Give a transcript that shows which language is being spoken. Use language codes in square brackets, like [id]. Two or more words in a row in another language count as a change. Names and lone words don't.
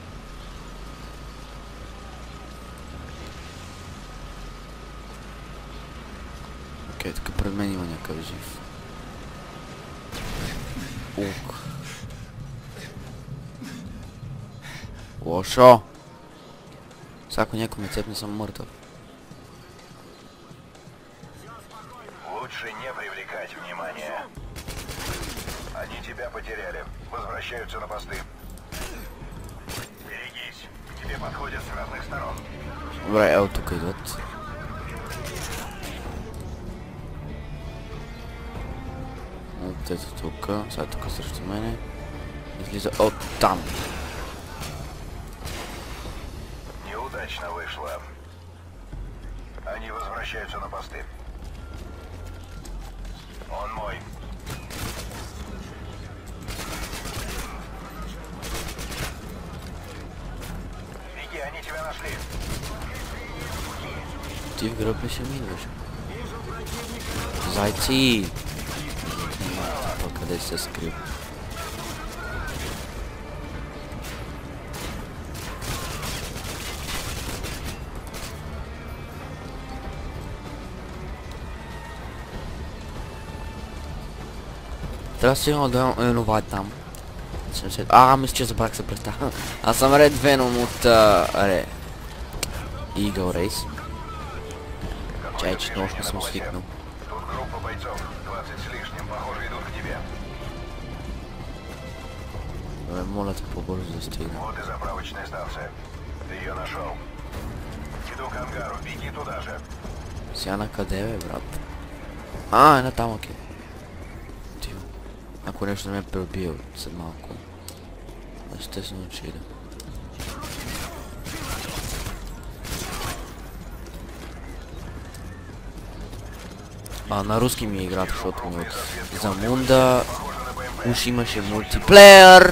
[bg] Окей, така пред мен има някакъв жив. Ух. Лошо! Сега ако някой ме цепне, съм мъртъв. [ru] Лучше не привлекать внимание. Они тебя потеряли. Возвращаются на посты. Берегись. К тебе подходят с разных сторон. [bg] Добре, ето тук идват. От ето тук. Сега тук срещу мене. Излиза от там. [ru] Неудачно вышло. Они возвращаются на посты. Он мой. Беги, они тебя нашли. [bg] Ти в гръб ли ще ми идваш? Зайци! Къде се скрил? Трябва сигурно да имам онова там. Мисля, че забрах се представя. Аз съм Ред Веном от Eagle Race. Чай, че нощно съм свикнал. [ru] Тут группа бойцов, 20 с лишним, похоже, идут к тебе. [bg] Моля те по-бързо да стигна. [ru] Вот и заправочная станция. Ты ее нашел. Иду Иду к ангару, беги туда же. [bg] Сега на къде бе, брат? А, една там, окей. Тихо. Ако нещо не ме пребие след малко. Естествено, че ида. На руски ми е играта, защото ми от Замунда уж имаше мултиплеер.